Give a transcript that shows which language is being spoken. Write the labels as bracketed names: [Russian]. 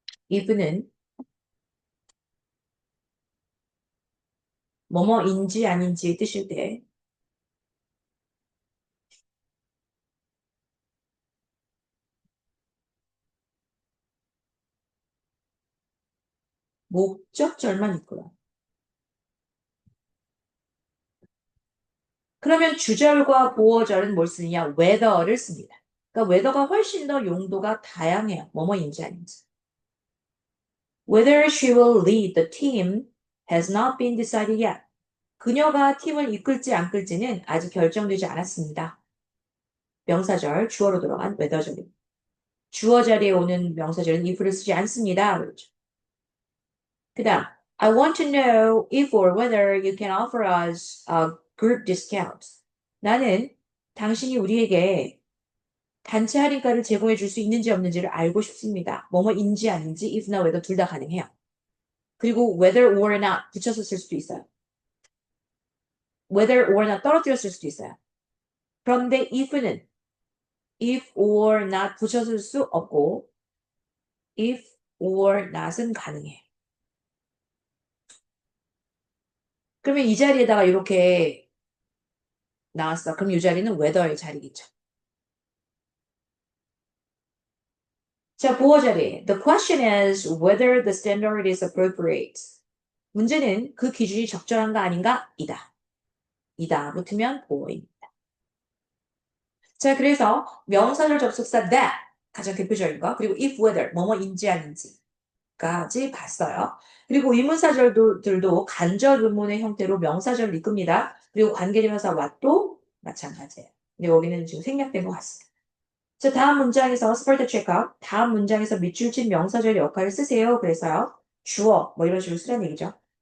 [Korean] if는 뭐뭐인지 아닌지 뜻일 때 목적절만 있고요. 그러면 주절과 보어절은 뭘 쓰느냐? whether를 씁니다. 그러니까 whether가 훨씬 더 용도가 다양해요. 뭐뭐인지 아닌지. [English] Whether she will lead the team has not been decided yet. [Korean] 그녀가 팀을 이끌지 않을지는 아직 결정되지 않았습니다. 명사절, 주어로 들어간 whether절입니다. 주어 자리에 오는 명사절은 if를 쓰지 않습니다. 그렇죠. [English] 그 다음, I want to know if or whether you can offer us a group discount. [Korean] 나는 당신이 우리에게 단체 할인가를 제공해 줄 수 있는지 없는지를 알고 싶습니다. 뭐뭐인지 아닌지 if나 whether 둘 다 가능해요. 그리고 whether or not 붙여서 쓸 수도 있어요. whether or not 떨어뜨려 쓸 수도 있어요. 그런데 if는 if or not 붙여서 쓸 수 없고 if or not은 가능해. 그러면 이 자리에다가 이렇게 나왔어. 그럼 이 자리는 whether의 자리겠죠. 자, 보어 자리. [English] The question is whether the standard is appropriate. [Korean] 문제는 그 기준이 적절한가 아닌가? 이다. 이다. 붙으면 보어입니다. 자, 그래서 명사절 접속사 that 가장 대표적인 거. 그리고 if whether 뭐뭐인지 아닌지까지 봤어요. 그리고 의문사절들도 간접 의문의 형태로 명사절을 이끕니다. 그리고 관계대명사 what도 마찬가지예요. 근데 여기는 지금 생략된 것 같습니다. 자, 다음 문장에서 [English] spell the check out. [Korean] 다음 문장에서 밑줄 친 명사절 역할을 쓰세요. 그래서요. 주어 뭐 이런 식으로 쓰라는 얘기죠.